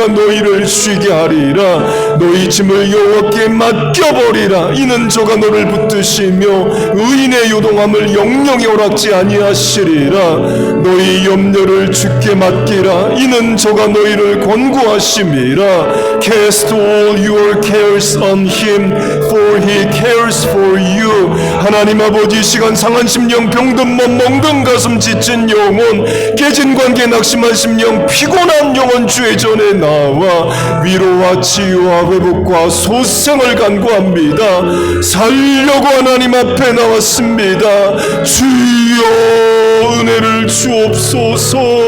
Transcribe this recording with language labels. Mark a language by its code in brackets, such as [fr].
[ko] 내가 너희를 쉬게 하리라. 너희 짐을 여호와께 맡겨버리라. 이는 저가 너를 붙드시며 의인의 요동함을 영영히 허락지 아니하시리라. 너희 염려를 주께 맡기라. 이는 저가 너희를 권고하심이라. [en] Cast all your cares on him, for he cares for you. [ko] 하나님 아버지, 시간 상한 심령, 병든 몸, 멍든 가슴, 지친 영혼, 깨진 관계, 낙심한 심령, 피곤한 영혼 주의 전에 나와 위로와 치유와 회복과 소생을 간구합니다. 살려고 하나님 앞에 나왔습니다. 주여 은혜를 주옵소서.